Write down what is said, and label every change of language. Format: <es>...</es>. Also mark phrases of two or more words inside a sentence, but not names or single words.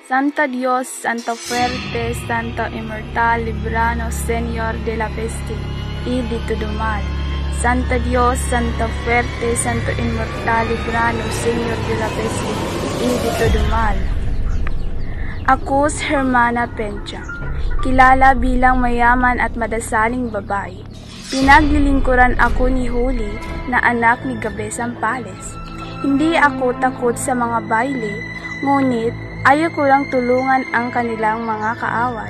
<es>Santo Dios, Santo fuerte, Santo inmortal, libranos, Señor de la peste y de todo mal. Santo Dios, Santo fuerte, Santo inmortal, libranos, Señor de la peste y de todo mal.</es> <tl>Ako si Hermana Pencha, kilala bilang mayaman at madasaling babae. Pinaglilingkuran ako ni Holy na anak ni Gabe Sampales. Hindi ako takot sa mga baile, ngunit ayaw ko lang tulungan ang kanilang mga kaaway.</tl>